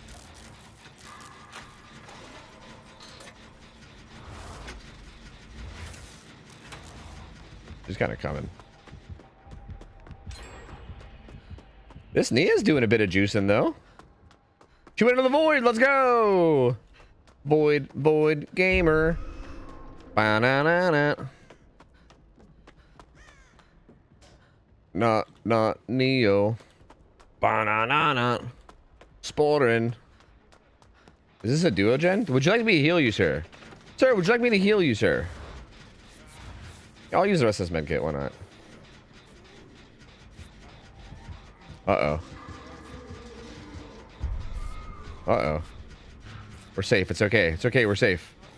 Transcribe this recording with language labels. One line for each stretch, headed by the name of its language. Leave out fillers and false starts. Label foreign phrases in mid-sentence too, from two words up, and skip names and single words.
English: She's kind of coming. This Nia's doing a bit of juicing though. She went into the void. Let's go. Void gamer. Ba-na-na-na. Not Neo. Ba-na-na-na. Sporin. Is this a duo gen? Would you like me to heal you, sir? Sir, would you like me to heal you, sir? I'll use the rest of this medkit, why not? Uh-oh. Uh-oh. We're safe, it's okay. It's okay, we're safe.